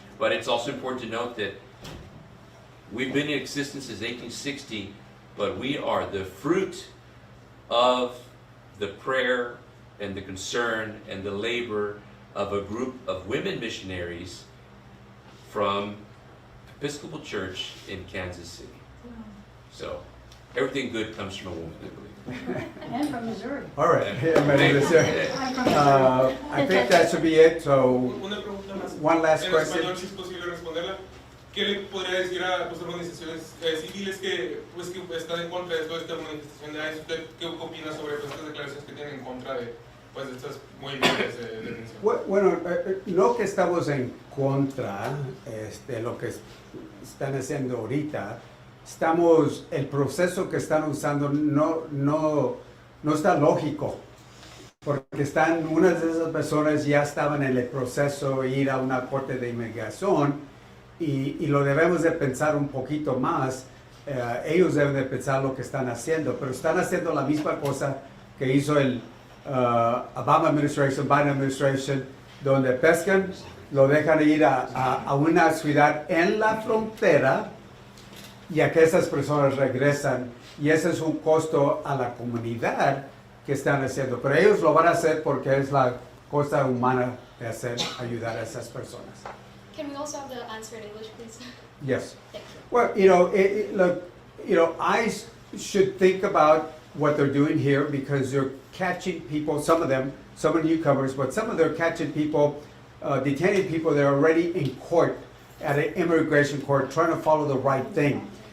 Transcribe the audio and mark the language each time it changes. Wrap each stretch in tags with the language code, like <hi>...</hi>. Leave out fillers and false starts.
<en>But it's also important to note that we've been in existence since 1860, but we are the fruit of the prayer and the concern and the labor of a group of women missionaries from Episcopal Church in Kansas City. So everything good comes from a woman, I believe. And from Missouri. All right. I think that should be it. So one last question.</en> <es>¿Qué le podría decir a organizaciones civiles que están en contra de toda esta manifestación? ¿Usted qué opina sobre estas declaraciones que tienen en contra de estas movimientos de detención? Bueno, no que estamos en contra de lo que están haciendo ahorita. El proceso que están usando no está lógico. porque unas de esas personas ya estaban en el proceso de ir a una corte de inmigración y lo debemos de pensar un poquito más. Ellos deben de pensar lo que están haciendo, pero están haciendo la misma cosa que hizo el</es> <en>Obama administration, Biden administration,</en> <es>donde pescan, lo dejan ir a una ciudad en la frontera y a que esas personas regresan, y ese es un costo a la comunidad que están haciendo, pero ellos lo van a hacer porque es la cosa humana de hacer, ayudar a esas personas.</es> <en>Can we also have the answer in English, please? Yes. Thank you. Well, look, I should think about what they're doing here because they're catching people, some of newcomers, but some of them are catching people, detaining people that are already in court, at an immigration court, trying to follow the right thing.</en>